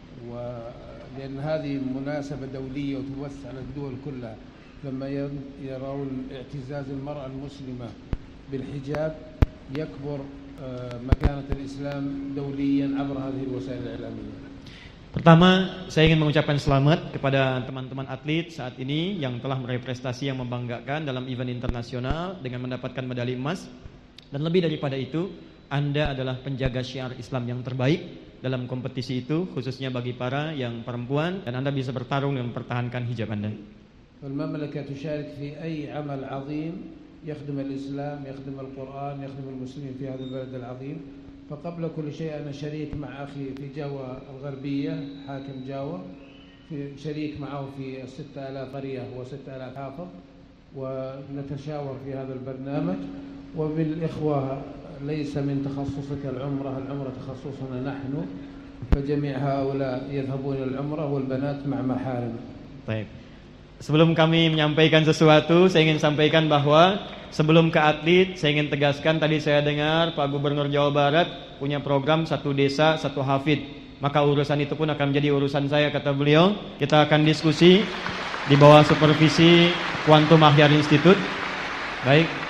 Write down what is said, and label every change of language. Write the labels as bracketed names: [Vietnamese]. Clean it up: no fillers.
[Arabic] ولان هذه مناسبه دوليه وتبث على الدول كلها، لما يرون اعتزاز المراه المسلمه بالحجاب يكبر مكانه الاسلام دوليا عبر هذه الوسائل الاعلاميه. [Indonesian] Pertama, saya ingin mengucapkan selamat kepada teman-teman atlet saat ini yang telah meraih prestasi yang membanggakan dalam event internasional dengan mendapatkan medali emas. Dan lebih daripada itu, Anda adalah penjaga syiar Islam yang terbaik dalam kompetisi itu, khususnya bagi para yang perempuan, dan Anda bisa bertarung dan mempertahankan hijab Anda. [Arabic] Al-Mamlaka tushariku fi ayyi amal 'azim yakhdim al-Islam, yakhdim al-Qur'an, yakhdim al-Muslimin fi hadha al-balad al-'azim. فقبل كل شيء أنا شريك مع أخي في جاوة الغربية حاكم جاوة، في شريك معه في 6000 قرية و 6000 حافظ، ونتشاور في هذا البرنامج وبالإخوة. ليس من تخصصك العمرة، العمرة تخصصنا نحن، فجميع هؤلاء يذهبون العمرة والبنات مع محارم. طيب. [Indonesian] Sebelum kami menyampaikan sesuatu, saya ingin sampaikan bahwa sebelum ke atlet, saya ingin tegaskan, tadi saya dengar Pak Gubernur Jawa Barat punya program satu desa, satu hafid. Maka urusan itu pun akan menjadi urusan saya, kata beliau. Kita akan diskusi di bawah supervisi Quantum Ahyar Institute. Baik.